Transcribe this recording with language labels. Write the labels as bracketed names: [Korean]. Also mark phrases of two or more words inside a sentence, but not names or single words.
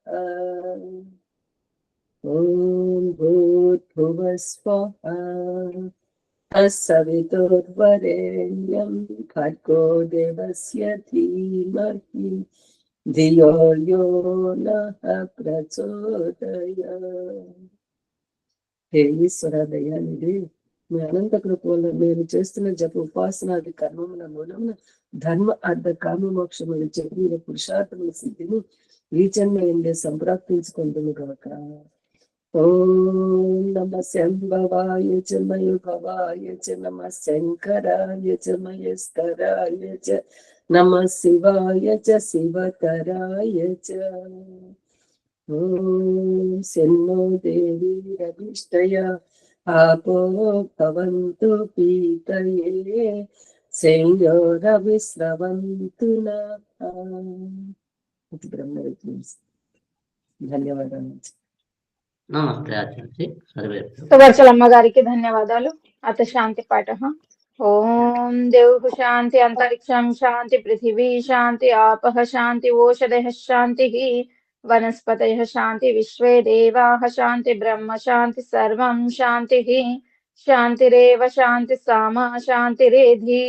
[Sanskrit] ॐ भूर्भुवः स्वः तत्सवितुर्वरेण्यं भर्गो देवस्य धीमहि धियो यो नः प्रचोदयात् हे [Telugu] ఈశ్వర దయానిధి మీ అనంత కృప వల్ల మేము చేస్తున్న జప ఉపాసనాది కర్మముల మూలమున ధర్మ అర్థ కామ మోక్షములు చెప్పిన పురుషార్థముల సిద్ధిని ఈ జన్మ ఎందే సంప్రాప్తించుకుంటుంది గాక [Sanskrit] ఓం నమ శంభవాయ చ మయుభవాయ చ నమ శంకరాయ చ మయస్కరాయ చ నమ శివాయ చ శివతరాయ చ ఓం సెన్నో దేవి రవిష్టయా आपो भवन्तु पीतये संयोरविस्रवन्तु नः ధన్యవాదాలు. నమస్తే ఆచార్య సర్వేభ్యో. [Telugu] సువర్చలమ్మ గారికి ధన్యవాదాలు. [Sanskrit] అత శాంతి పాఠః. ఓం దేవ్ శాంతి అంతరిక్షం శాంతి పృథివీ శాంతి ఆపః శాంతి ఓషధయః శాంతిః వనస్పతయః శాంతి విశ్వే దేవాః శాంతి బ్రహ్మ శాంతి సర్వం శాంతిః శాంతిరేవ శాంతి సామా శాంతిరేధి.